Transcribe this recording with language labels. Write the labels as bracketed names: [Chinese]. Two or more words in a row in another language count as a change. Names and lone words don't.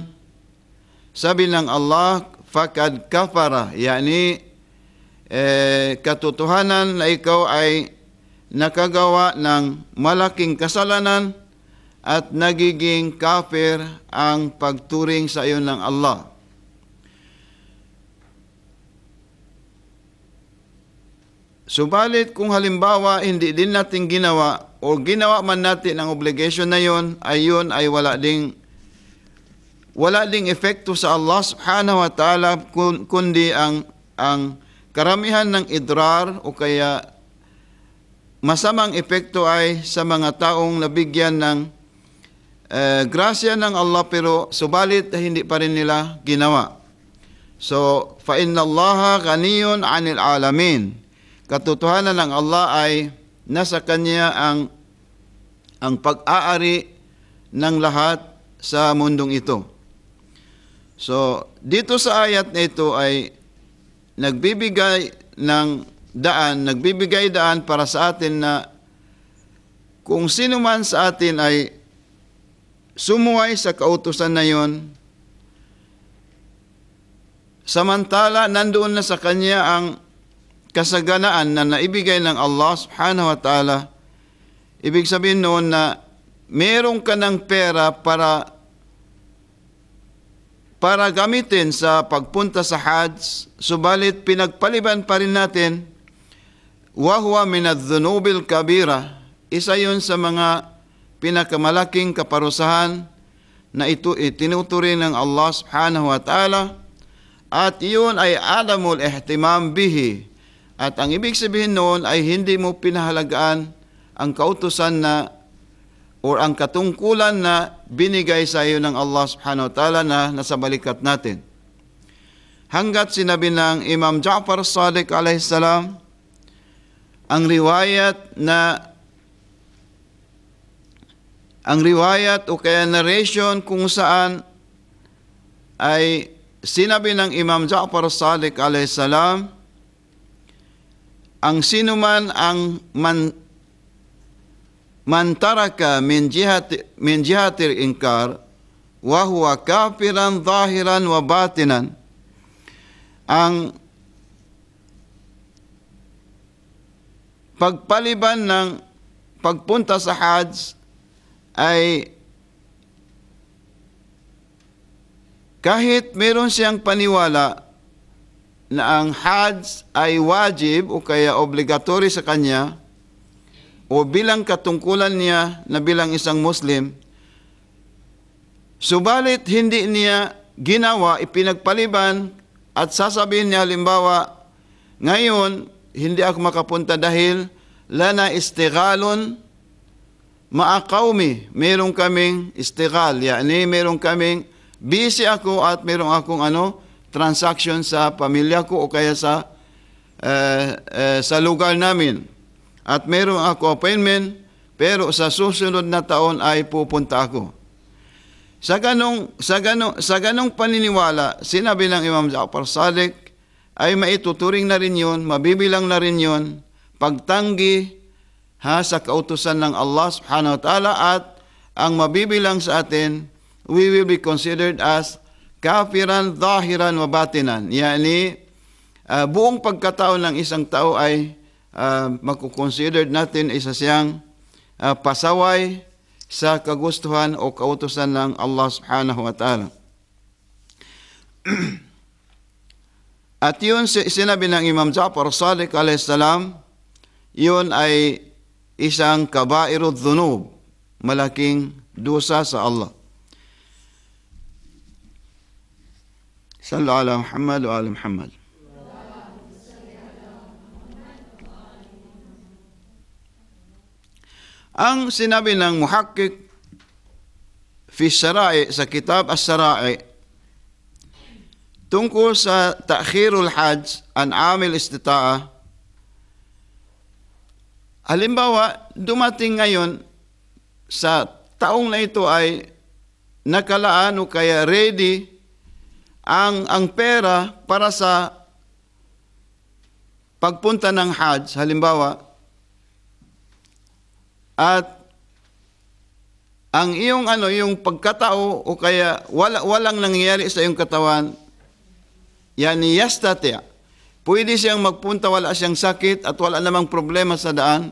[Filipino] Sabi ng Allah, [Arabic] "فقد كفر," [Filipino] yani katotohanan na ikaw ay nakagawa ng malaking kasalanan at nagiging kafir ang pagturing sa iyo ng Allah. Subalit kung halimbawa hindi din natin ginawa o ginawa man natin ang obligation na yon ay wala ding epekto sa Allah [Arabic] سبحانه وتعالى, [Filipino] kundi ang karamihan ng idrar o kaya masamang epekto ay sa mga taong nabigyan ng grasya ng Allah pero subalit hindi pa rin nila ginawa. So, [Arabic] فإن الله غني عن العالمين. [Filipino] Katotohanan ng Allah ay nasa Kanya ang pag-aari ng lahat sa mundong ito. So, dito sa ayat na ito ay nagbibigay daan para sa atin na kung sino man sa atin ay sumuway sa kautusan na yon, samantala nandoon na sa kanya ang kasaganaan na naibigay ng Allah [Arabic] سبحانه وتعالى. [Filipino] Ibig sabihin noon na meron ka ng pera para gamitin sa pagpunta sa Hajj, subalit pinagpaliban pa rin natin, [Arabic] وهو من الذنوب الكبيرة, [Filipino] isa yun sa mga pinakamalaking kaparusahan na ito itinuturing ng Allah [Arabic] سبحانه وتعالى, [Filipino] at iyon ay [Arabic] عدم الاهتمام به, [Filipino] at ang ibig sabihin noon ay hindi mo pinahalagaan ang kautusan na o ang katungkulan na binigay sa iyo ng Allah [Arabic] سبحانه وتعالى [Filipino] na nasa balikat natin. Hanggat sinabi ng Imam Ja'far as-Sadiq [Arabic] عليه السلام, [Filipino] ang riwayat o kaya narration kung saan ay sinabi ng Imam Ja'far as-Sadiq [Arabic] عليه السلام, [Filipino] ang sinuman ang [Arabic] من ترك من جهة الإنكار وهو كافر ظاهرا وباطنا. [Filipino] Ang pagpaliban ng pagpunta sa Hajj ay kahit meron siyang paniwala na ang Hajj ay wajib o kaya obligatory sa kanya, o bilang katungkulan niya na bilang isang Muslim, subalit hindi niya ginawa, ipinagpaliban, at sasabihin niya halimbawa, ngayon hindi ako makapunta dahil [Arabic] لنا اشتغال مع قومي, [Filipino] meron kaming istighal, yani meron kaming busy ako at meron akong transaction sa pamilya ko o kaya sa lugar namin. At meron ako appointment, pero sa susunod na taon ay pupunta ako. Sa ganong paniniwala, sinabi ng Imam Ja'far Sadiq, ay maituturing na rin yun, mabibilang na rin yun, pagtanggi sa kautusan ng Allah [Arabic] سبحانه وتعالى, [Filipino] at ang mabibilang sa atin, [English] we will be considered as [Arabic] كافرا ظاهرا وباطنا. [Filipino] Yani, buong pagkatao ng isang tao ay makukonsider natin isa siyang pasaway sa kagustuhan o kautusan ng Allah [Arabic] سبحانه وتعالى. [Filipino] At yun sinabi ng Imam Ja'far Sadiq [Arabic] عليه السلام, [Filipino] yun ay isang [Arabic] كبائر الذنوب, [Filipino] malaking dosa sa Allah. [Arabic] صلوا على محمد وعلى محمد. [Filipino] Ang sinabi ng [Arabic] المحقق في الشرائع [Filipino] sa kitab As-Shara'i tungkol sa [Arabic] تأخير الحج عن عام الاستطاعة, [Filipino] halimbawa, dumating ngayon sa taong na ito ay nakalaan o kaya ready ang pera para sa pagpunta ng hajj, halimbawa, at ang iyong yung pagkatao o kaya walang nangyayari sa iyong katawan, yani yastati', pwede siyang magpunta, wala siyang sakit at wala namang problema sa daan.